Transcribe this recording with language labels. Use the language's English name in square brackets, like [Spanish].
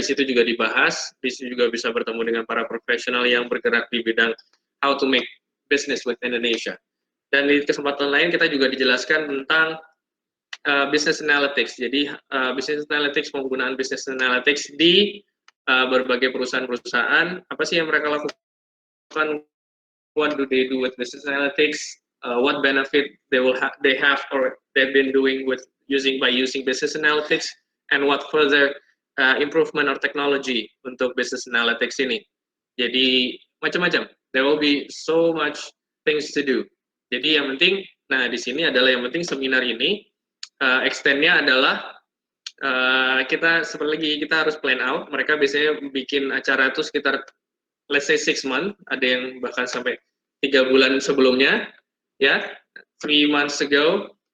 [Indonesian] Di situ juga dibahas, di situ juga bisa bertemu dengan para profesional yang bergerak di bidang [English] how to make business with Indonesia. [Indonesian] Dan di kesempatan lain kita juga dijelaskan tentang business analytics. Jadi business analytics, penggunaan business analytics di berbagai perusahaan-perusahaan. Apa sih yang mereka lakukan? [English] What do they do with business analytics? What benefit they have or they've been doing with using business analytics, and what further improvement or technology [Indonesian] untuk [English] business analytics ini. [Indonesian] Jadi macam-macam. [English] There will be so much things to do. [Indonesian] Jadi yang penting, nah di sini adalah yang penting seminar ini extend-nya adalah kita harus [English] plan out. [Indonesian] Mereka biasanya bikin acara itu sekitar [English] let's say 6 months, [Indonesian] ada yang bahkan sampai 3 bulan sebelumnya, ya, [English] 3 months ago.